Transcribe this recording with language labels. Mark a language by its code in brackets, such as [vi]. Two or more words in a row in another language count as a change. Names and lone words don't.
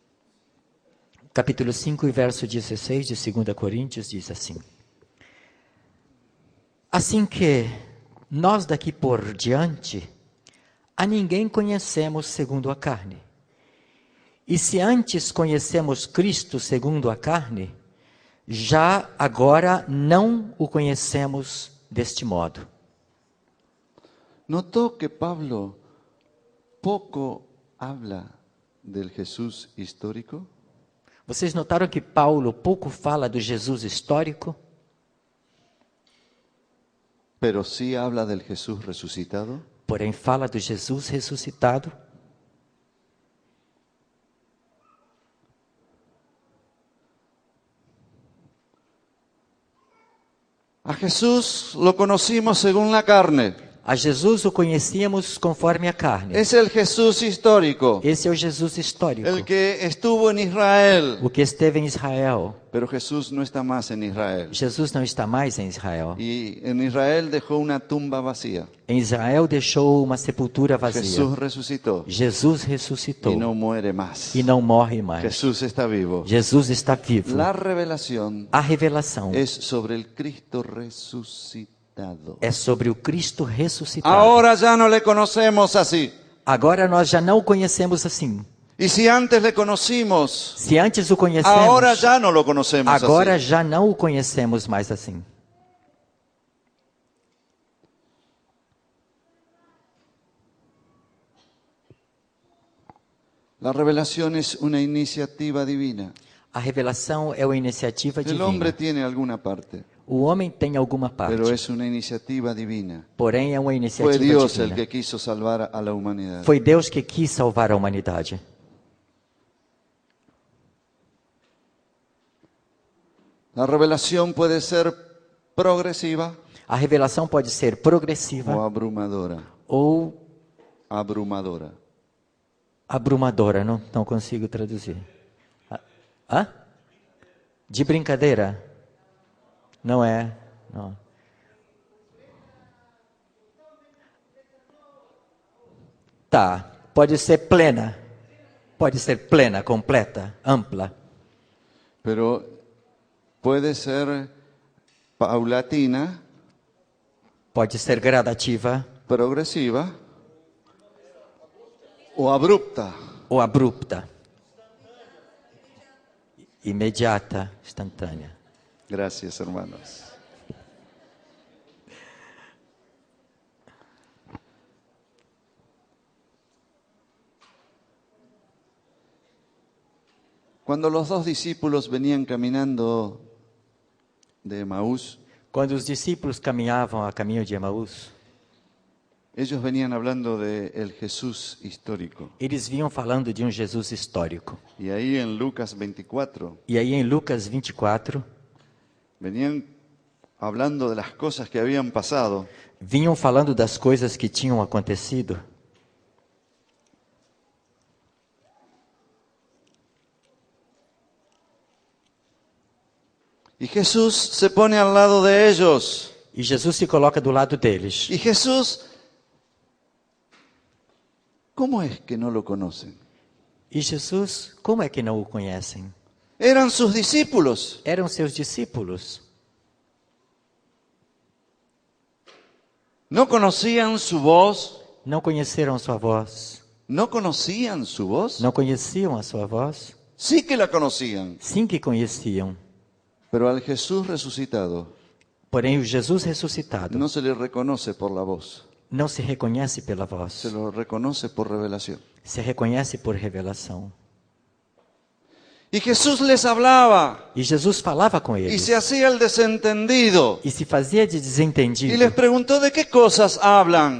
[pt] Capítulo 5 e verso 16 de 2 Coríntios diz assim: Assim que nós daqui por diante, a ninguém conhecemos segundo a carne. E se antes conhecemos Cristo segundo a carne, já agora não o conhecemos deste modo. [es] Notó que Pablo poco habla del Jesús histórico. [pt] Vocês notaram que Paulo pouco fala do Jesus histórico, [es] Pero sí habla del Jesús resucitado. [pt] porém fala do Jesus ressuscitado? [es] A Jesús lo conocimos según la carne. [pt] A Jesus o conhecíamos conforme a carne. [es] Es el Jesús histórico, [pt] Esse é o Jesus histórico, [es] el que estuvo en Israel. [pt] o que esteve em Israel. [es] Pero Jesús no está más en Israel. [pt] Jesus não está mais em Israel. [es] Y en Israel dejó una tumba vacía. [pt] Em Israel deixou uma sepultura vazia. [es] Jesús resucitó [pt] Jesus ressuscitou [es] y no muere más. [pt] e não morre mais. [es] Jesús está vivo. [pt] Jesus está vivo. [es] La revelación [pt] A revelação [es] es sobre el Cristo resucitado. [pt] é sobre o Cristo ressuscitado. [es] Ahora ya no le conocemos así. [pt] Agora nós já não o conhecemos assim. [es] Y si antes le conocimos, [pt] Se antes o conhecemos, [es] ahora ya no lo conocemos [pt] agora [es] así. [pt] já não o conhecemos mais assim. [es] La revelación es una iniciativa divina. [pt] A revelação é uma iniciativa [es] El hombre [pt] divina. [es] tiene alguna parte, [pt] O homem tem alguma parte, [es] pero es una iniciativa divina. [pt] porém é uma [es] Fue [pt] iniciativa [es] Dios el [pt] divina. [es] que quiso salvar a la humanidad. [pt] Foi Deus que quis salvar a humanidade. [es] La revelación puede ser progresiva [pt] A revelação pode ser progressiva [es] o abrumadora. [pt] ou [es] Abrumadora. [pt] abrumadora, não consigo traduzir. Hã? De brincadeira? Não é, não. Tá, pode ser plena. Pode ser plena, completa, ampla. [es] Pero puede ser paulatina, [pt] Pode ser gradativa [es] progresiva o abrupta. [pt] ou abrupta. Imediata, instantânea. [es] Gracias, hermanos. Cuando los dos discípulos venían caminando de Emaús, [pt] Quando os discípulos caminhavam a caminho de Emaús, [es] ellos venían hablando de el Jesús histórico. [pt] eles vinham falando de um Jesus histórico. [es] Y ahí en Lucas 24 [pt] E aí em Lucas 24, [es] venían hablando de las cosas que habían pasado. [pt] vinham falando das coisas que tinham acontecido. [es] Y Jesús se pone al lado de ellos. [pt] E Jesus se coloca do lado deles. [es] Y Jesús, ¿cómo es que no lo conocen? [pt] E Jesus, como é que não o conhecem? [es] Eran sus discípulos. [pt] Eram seus discípulos. [es] ¿No conocían su voz? [pt] Não conheceram sua voz. [es] ¿No conocían su voz? [pt] Não conheciam a sua voz? [es] Sí que la conocían. [pt] Sim que conheciam. [es] Pero al Jesús resucitado [pt] Porém, o Jesus ressuscitado [es] no se le reconoce por la voz, [pt] não se reconhece pela voz. [es] se lo reconoce por revelación. [pt] Se reconhece por revelação. [es] Y Jesús les hablaba [pt] E Jesus falava com [es] y [pt] eles. [es] se hacía el desentendido. [pt] E se fazia de [es] Y [pt] desentendido. [es] les preguntó de qué cosas hablan.